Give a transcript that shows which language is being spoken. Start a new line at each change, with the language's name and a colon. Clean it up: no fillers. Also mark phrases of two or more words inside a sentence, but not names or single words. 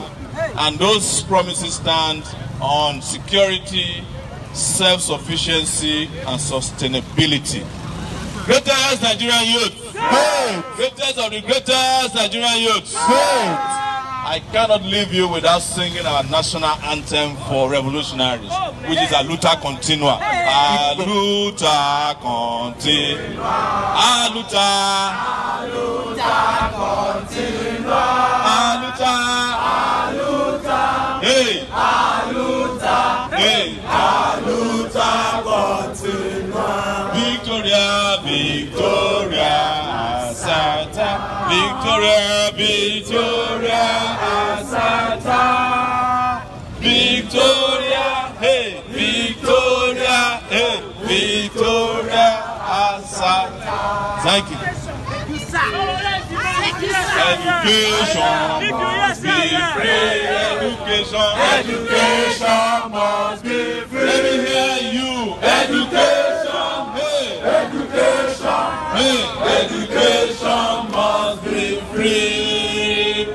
English: And those promises stand on security, self-sufficiency, and sustainability. Greatest Nigerian youth. Greatest of the greatest Nigerian youth. I cannot leave you without singing our national anthem for revolutionaries, which is
Portuguese: Aluta Continua. Aluta Continua. Aluta. Aluta Continua. Aluta. Aluta. Hey. Aluta. Hey. Aluta Continua. Victoria, Victoria, Asata. Victoria, Victoria. Asata. Victoria, hey, Victoria, hey, Victoria, Asata.
English: Thank you. Education must be free. Education must be free. Let me hear you. Education, hey, education, hey, education must be free.